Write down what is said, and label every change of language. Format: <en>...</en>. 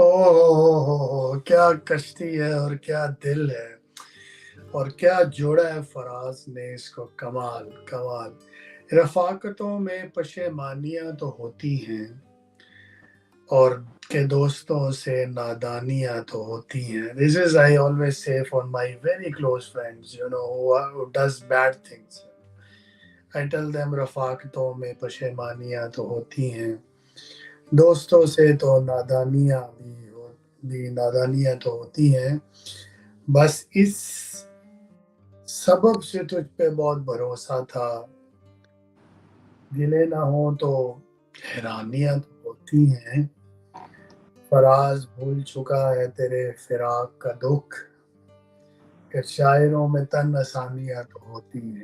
<hi>ओह क्या कश्ती है और क्या दिल है, और क्या जोड़ा है फराज ने इसको। कमाल कमाल। रफाकतों में पशेमानियां तो होती हैं, और के दोस्तों से नादानियां तो होती हैं।</hi> <en>This is I always say for my very close friends, who does bad things. I tell them</en> <hi>रफाकतों में पशेमानियां तो होती हैं, दोस्तों से तो नादानियां तो होती हैं, बस इस सबब से तुझ पे बहुत भरोसा था, गिले ना हो तो हैरानियां तो होती हैं, फराज भूल चुका है तेरे फिराक का दुख, कि शायरों में तन आसानियां तो होती हैं।</hi>